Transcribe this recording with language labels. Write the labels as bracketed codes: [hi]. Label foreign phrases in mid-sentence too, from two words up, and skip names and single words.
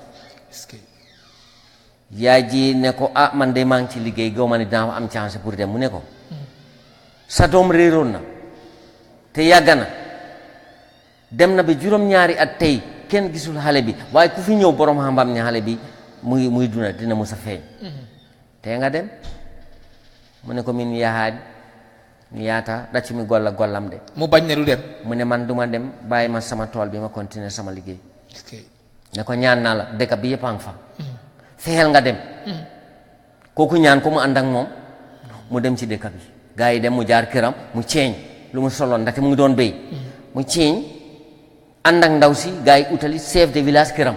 [wo] yaay ji ne ko ah man de maa ngi ci liggéey gaw ma ne dinaa am chance pour dem mu ne ko sa doom réeroon na te yàgg na dem na ba juróom-ñaari at tey kenn gisul xale bi waaye ku fi ñëw borom xam-xam ne xale bi muy duna dina mos a feeñ te nga dem mu ne ko [ff] min yahaadi mi yaata dacci mi gollam de [wo] mu bañ ne du dem mu ne man duma dem bàyyi ma sama tool bi ma continuer sama liggéey ne ko ñaan naa la dëkk bi yëpp a ngi fa fexeel nga dem kooku ñaan ko mu ànd ak moom mu dem ci dëkk bi gars yi dem mu jaar këram mu ceeñ lu mu soloon ndaxte mu ngi doon béy mu ceeñ ànd ak ndaw si gars yi utali [fr] chef de village [wo] këram